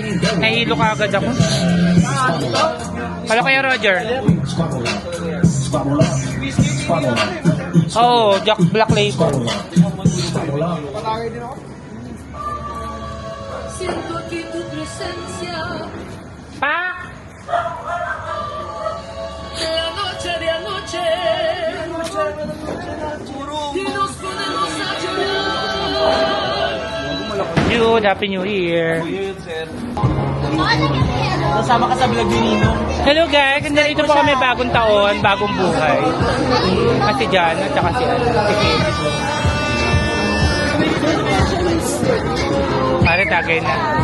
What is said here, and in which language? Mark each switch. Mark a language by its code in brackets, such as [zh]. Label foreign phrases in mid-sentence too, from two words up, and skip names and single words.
[tl] Nahihilo ka agad ako. Halo kayo, Roger. Oh, Jack Black Label. [es] Siento aquí tu presencia [tl] Pa! [es] de anoche y nos ponemos a llorar. [en] Dude, Happy New Year. [tl] Kasama ka sa vlog ni Nino. [en] Hello guys, [tl] nandito po kami bagong taon, bagong buhay. Kasi Jan, at saka si Kate. Pare, tagay na.